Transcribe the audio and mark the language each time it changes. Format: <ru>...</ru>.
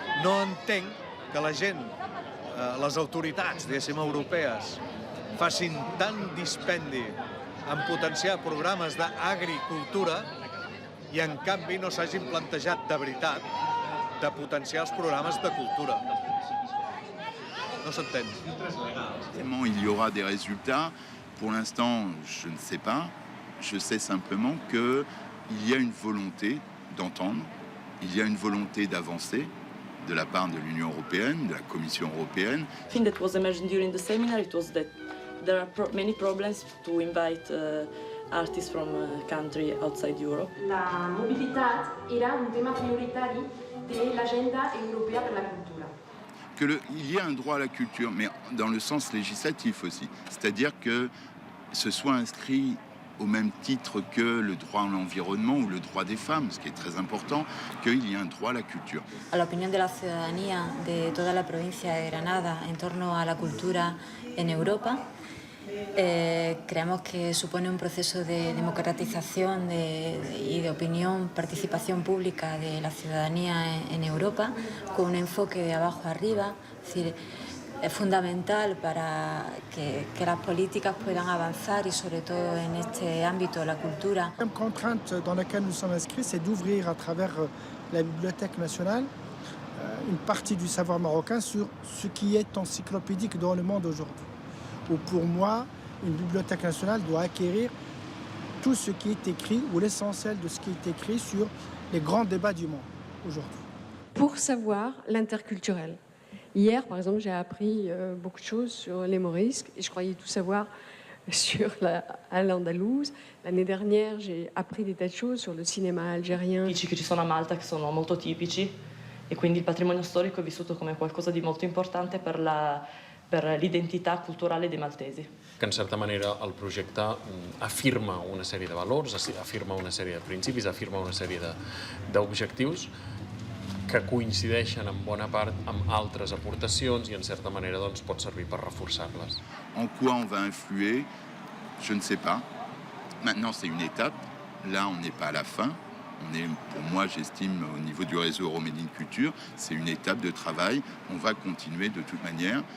<ca>No entenc que la gent, les autoritats, diguéssim, europees, facin tant dispendi en potenciar programes d'agricultura i en canvi no s'hagin plantejat de veritat de potenciar els programes de cultura. No s'entén.</ca> <fr>Il y aura des résultats. Pour l'instant, je ne sais pas. Je sais simplement qu'il y a une volonté d'entendre, il y a une volonté d'avancer de la part de l'Union européenne, de la Commission européenne.</fr> <en>I think that was emerging during the seminar. It was that there are many problems to invite artists from a country outside Europe.</en> <ca>La mobilitat era un tema prioritari de l'agenda europea per la cultura.</ca> <fr>Il y a un droit à la culture, mais dans le sens législatif aussi. C'est-à-dire que ce soit inscrit au même titre que le droit à l'environnement ou le droit des femmes, ce qui est très important, qu'il y ait un droit à la culture.</fr> <es>A la opinión de la ciudadanía de toda la provincia de Granada en torno a la cultura en Europa, creemos que supone un proceso de democratización y de opinión, participación pública de la ciudadanía en Europa, con un enfoque de abajo arriba, es decir, es fundamental para que las políticas puedan avanzar y sobre todo en este ámbito, la cultura.</es> <fr>La contrainte dans laquelle nous sommes inscrits, c'est d'ouvrir à travers la Bibliothèque nationale une partie du savoir marocain sur ce qui est encyclopédique dans le monde aujourd'hui. Ou pour moi, une bibliothèque nationale doit acquérir tout ce qui est écrit ou l'essentiel de ce qui est écrit sur les grands débats du monde aujourd'hui. Pour savoir l'interculturel. Hier, par exemple, j'ai appris beaucoup de choses sur les morisques et je croyais tout savoir sur l'andalouse. L'année dernière, j'ai appris des tas de choses sur le cinéma algérien.</fr> <it>Tipici che ci sono a Malta che sono molto tipici e quindi il patrimonio storico è vissuto come qualcosa di molto importante per l'identità culturale dei maltesi.</it> <ca>Que en certa manera el projecte afirma una sèrie de valors, afirma una sèrie de principis, afirma una sèrie d'objectius que coincideixen en bona part amb altres aportacions i en certa manera doncs, pot servir per reforçar-les.</ca> <fr>En quoi on va influer? Je ne sais pas. Maintenant, c'est une étape. Là, on n'est pas à la fin. On est, pour moi, j'estime, au niveau du réseau Euromedine Culture, c'est une étape de travail. On va continuer de toute manière.</fr>